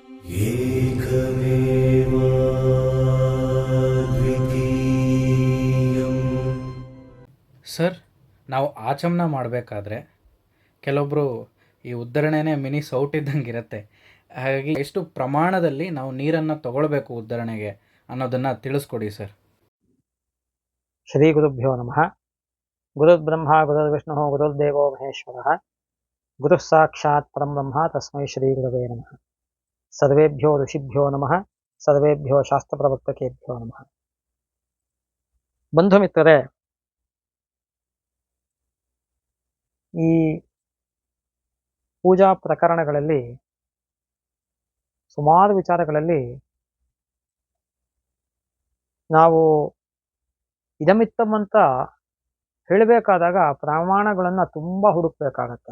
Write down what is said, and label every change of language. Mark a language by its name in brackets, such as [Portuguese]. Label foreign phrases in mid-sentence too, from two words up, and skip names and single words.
[Kannada] ಸರ್, ನಾವು ಆಚಮನ ಮಾಡಬೇಕಾದ್ರೆ ಕೆಲವೊಬ್ಬರು ಈ ಉದ್ಧರಣೆನೇ ಮಿನಿ ಸೌಟ್ ಇದ್ದಂಗೆ ಇರುತ್ತೆ. ಹಾಗಾಗಿ ಎಷ್ಟು ಪ್ರಮಾಣದಲ್ಲಿ ನಾವು ನೀರನ್ನು ತಗೊಳ್ಬೇಕು ಉದ್ಧರಣೆಗೆ ಅನ್ನೋದನ್ನು ತಿಳಿಸ್ಕೊಡಿ ಸರ್. [Sanskrit] ಶ್ರೀ ಗುರುಭ್ಯೋ ನಮಃ. ಗುರುರ್ಬ್ರಹ್ಮ ಗುರುರ್ವಿಷ್ಣು ಗುರುರ್ದೇವೋ ಮಹೇಶ್ವರಃ. ಗುರುಃ ಸಾಕ್ಷಾತ್ ಪರಬ್ರಹ್ಮ ತಸ್ಮೈ ಶ್ರೀ ಗುರವೇ ನಮಃ. ಸರ್ವೇಭ್ಯೋ ಋಷಿಭ್ಯೋ ನಮಃ. ಸರ್ವೇಭ್ಯೋ ಶಾಸ್ತ್ರ ಪ್ರವರ್ತಕೇಭ್ಯೋ ನಮಃ. [Kannada] ಬಂಧು ಮಿತ್ರರೇ, ಈ ಪೂಜಾ ಪ್ರಕರಣಗಳಲ್ಲಿ ಸುಮಾರು ವಿಚಾರಗಳಲ್ಲಿ ನಾವು ಇದಮಿತ್ತಮ್ ಅಂತ ಹೇಳಬೇಕಾದಾಗ ಪ್ರಮಾಣಗಳನ್ನು ತುಂಬ ಹುಡುಕ್ಬೇಕಾಗತ್ತೆ.